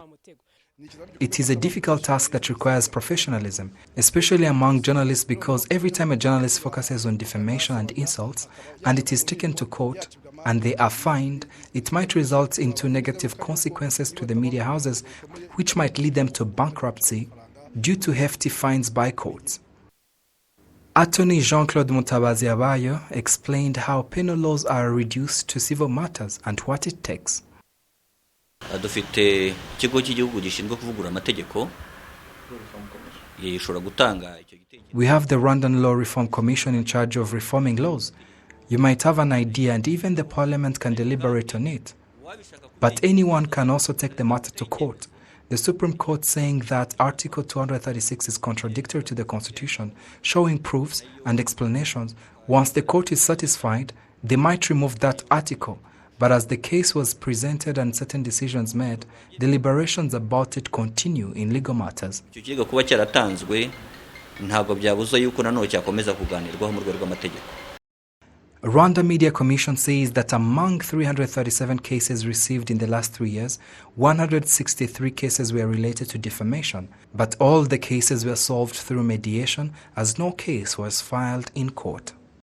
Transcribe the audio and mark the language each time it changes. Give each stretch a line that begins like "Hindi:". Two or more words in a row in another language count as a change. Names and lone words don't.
English: It is a difficult task that requires professionalism, especially among journalists, because every time a journalist focuses on defamation and insults, and it is taken to court, and they are fined, it might result into negative consequences to the media houses, which might lead them to bankruptcy due to hefty fines by courts. Attorney Jean-Claude Mutabazi Abayo explained how penal laws are reduced to civil matters and what it takes.
Kinyarwanda: Dufite ikigo cy'igihugu gishinzwe kuvugurura amategeko yishobora gutanga icyo gitekerezo.
English: We have the Rwandan Law Reform Commission in charge of reforming laws. You might have an idea and even the Parliament can deliberate on it. But anyone can also take the matter to court. The Supreme Court saying that Article 236 is contradictory to the Constitution, showing proofs and explanations. Once the court is satisfied, they might remove that article. But as the case was presented and certain decisions made, deliberations about it continue in legal matters.
Kinyarwanda: Icyo kigo kuba cyaratanzwe ntabwo byabuza yuko nanone cyakomeza kuganirwaho mu rwego rw'amategeko.
English: Rwanda Media Commission says that among 337 cases received in the last 3 years, 163 cases were related to defamation, but all the cases were solved through mediation as no case was filed in court.